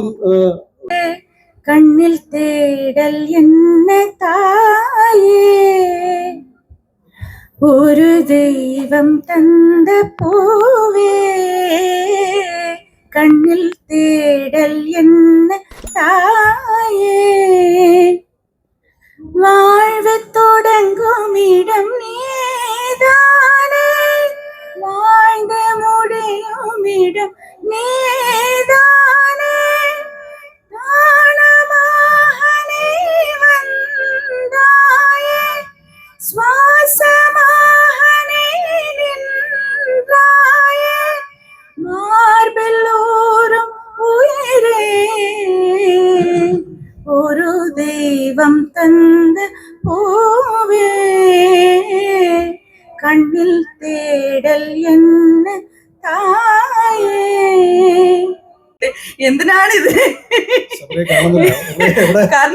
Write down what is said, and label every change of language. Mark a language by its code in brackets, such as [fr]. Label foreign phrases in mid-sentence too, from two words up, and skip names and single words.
[ml] കണ്ണിൽ തേടൽ എന്നെ തായേ, ഒരു ദൈവം തന്ന പൂവേ, കണ്ണിൽ തേടൽ എന്നെ തായേ, [ta] வாழ்வு தொடங்கும் இடம் நீதானே, வாழ்ந்து முடியும் இடம் நீதானே, தானமாக நீ வந்தாயே, சுவாசமாக நீ நின்றாயே, மார்பில் ஊறும் உயிரே, [ml] ഒരു ദൈവം തന്ന പൂവേ, കണ്ണിൽ തേടൽ എന്നെ തായേ. എന്തിനാണിത്? കാരണം